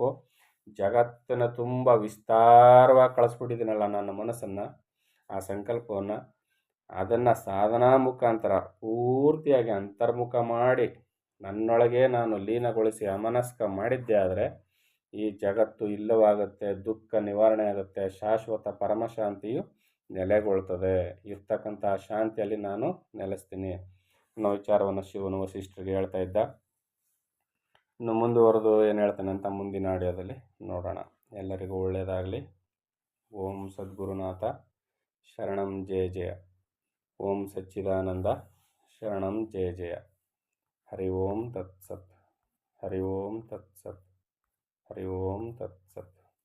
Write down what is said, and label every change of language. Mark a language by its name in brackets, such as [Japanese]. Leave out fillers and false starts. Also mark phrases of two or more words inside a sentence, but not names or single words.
[Kannada] ಜಗತ್ತಿನ ತುಂಬ ವಿಸ್ತಾರವಾಗಿ ಕಳಿಸ್ಬಿಟ್ಟಿದ್ದೀನಲ್ಲ ನನ್ನ ಮನಸ್ಸನ್ನು, ಆ ಸಂಕಲ್ಪವನ್ನು, ಅದನ್ನು ಸಾಧನಾ ಮುಖಾಂತರ ಪೂರ್ತಿಯಾಗಿ ಅಂತರ್ಮುಖ ಮಾಡಿ ನನ್ನೊಳಗೆ ನಾನು ಲೀನಗೊಳಿಸಿ ಅಮನಸ್ಕ ಮಾಡಿದ್ದೆ ಆದರೆ ಈ ಜಗತ್ತು ಇಲ್ಲವಾಗುತ್ತೆ, ದುಃಖ ನಿವಾರಣೆ ಆಗುತ್ತೆ, ಶಾಶ್ವತ ಪರಮಶಾಂತಿಯು ನೆಲೆಗೊಳ್ತದೆ. ಇರ್ತಕ್ಕಂಥ ಶಾಂತಿಯಲ್ಲಿ ನಾನು ನೆಲೆಸ್ತೀನಿ ಅನ್ನೋ ವಿಚಾರವನ್ನು ಶಿವನು ವಸಿಷ್ಠರಿಗೆ ಹೇಳ್ತಾ ಇದ್ದ. ಇನ್ನು ಮುಂದುವರೆದು ಏನು ಹೇಳ್ತಾನೆ ಅಂತ ಮುಂದಿನ ಆಡಿಯೋದಲ್ಲಿ ನೋಡೋಣ. ಎಲ್ಲರಿಗೂ ಒಳ್ಳೆಯದಾಗಲಿ. [Sanskrit] ಓಂ ಸದ್ಗುರುನಾಥ ಶರಣಂ ಜಯ ಜಯ. ಓಂ ಸಚ್ಚಿದಾನಂದ ಶರಣಂ ಜಯ ಜಯ. ಹರಿ ಓಂ ತತ್ಸತ್. ಹರಿ ಓಂ ತತ್ಸತ್. ಹರಿ ಓಂ ತತ್ಸತ್.